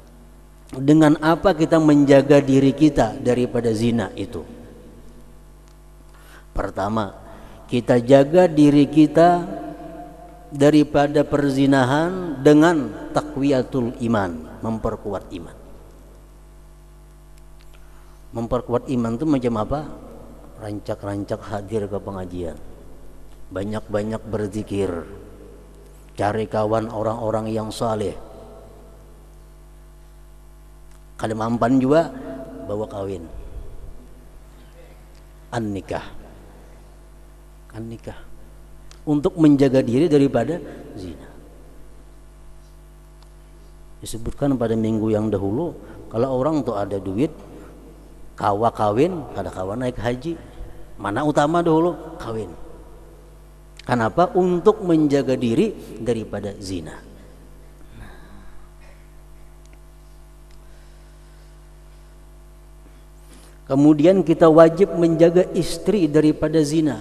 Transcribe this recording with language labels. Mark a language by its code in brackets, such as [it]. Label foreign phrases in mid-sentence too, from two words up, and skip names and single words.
[id] Dengan apa kita menjaga diri kita daripada zina itu? Pertama, kita jaga diri kita daripada perzinahan dengan [ar] تقوية الإيمان, [id] memperkuat iman. Memperkuat iman itu macam apa? Rancak-rancak hadir ke pengajian, banyak-banyak berzikir, cari kawan orang-orang yang saleh. Kalau mampan juga bawa kawin, an-nikah, untuk menjaga diri daripada zina. Disebutkan pada minggu yang dahulu, kalau orang tuh ada duit, [bjn] kawa kawin, kada kawa naik haji, [id] mana utama dahulu? Kawin. Kenapa? Untuk menjaga diri daripada zina. Kemudian kita wajib menjaga istri daripada zina.